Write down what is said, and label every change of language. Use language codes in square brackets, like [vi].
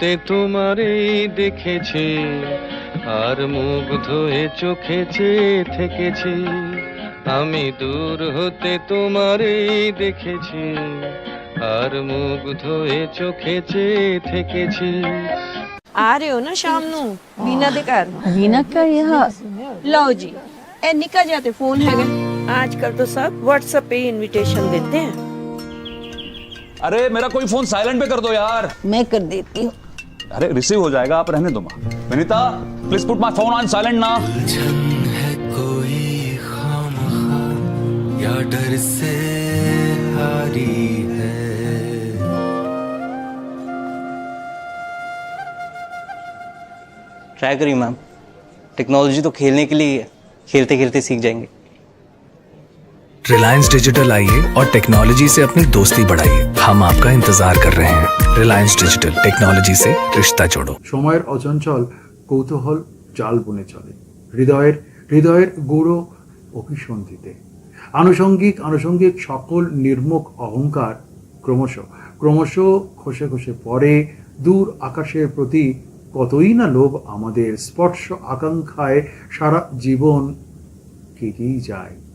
[bn] হতে তোমারই দেখেছি, আর মুগ্ধ হয়ে চোখে চেয়ে থেকেছি। আমি দূর হতে তোমারই দেখেছি, আর মুগ্ধ হয়ে চোখে চেয়ে থেকেছি। [pa] आ रहे हो ना शाम नू वीना दे घर? [hi] वीना का यहाँ लो जी, ए निकल जाते फोन है आजकल तो सब व्हाट्सएप पे इनविटेशन देते हैं। अरे मेरा कोई फोन साइलेंट पे कर दो यार। मैं कर देती हूँ। अरे रिसीव हो जाएगा, आप रहने दो माँ। Vinita [en] please put my phone on silent [hi] ना। है कोई खामखा या डर से हारी है। ट्राई करिए मैम, टेक्नोलॉजी तो खेलने के लिए है, खेलते खेलते सीख जाएंगे। रिलायंस डिजिटल आइए और टेक्नोलॉजी से अपनी दोस्ती बढ़ाइए। हम आपका इंतजार कर रहे हैं। रिलायंस डिजिटल, टेक्नोलॉजी से रिश्ता जोड़ो। [bn] সময়ের অচঞ্চল কৌতূহল জাল বুনে চলে হৃদয়ের গূঢ় অভিসন্ধিতে। আনুষঙ্গিক সকল নির্মুখ অহংকার ক্রমশ খসে খসে পড়ে। দূর আকাশের প্রতি কতই না লোভ আমাদের, স্পর্শ আকাঙ্ক্ষায় সারা জীবন কেটেই যায়।